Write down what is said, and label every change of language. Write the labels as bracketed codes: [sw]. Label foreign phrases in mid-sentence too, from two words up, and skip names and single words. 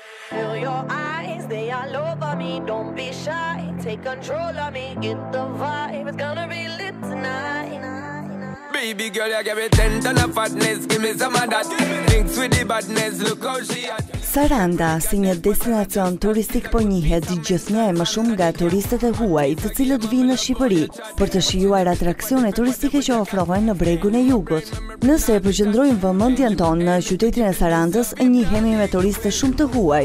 [en] feel your eyes, they all over me, don't be shy, take control of me, get the vibe, it's gonna be lit tonight. Baby girl, you give me 10 ton of fatness, give me some of that. Thinks with the badness, look how she at. [sq] Saranda, si një destinacion turistik po njihet gjithnjë e më shumë nga turistët e huaj, të cilët vinë në Shqipëri për të shijuar atraksione turistike që ofrohen në bregun e jugut. Nëse përqendrojmë vëmendjen tonë në qytetin e Sarandës, njihemi me turistë shumë të huaj.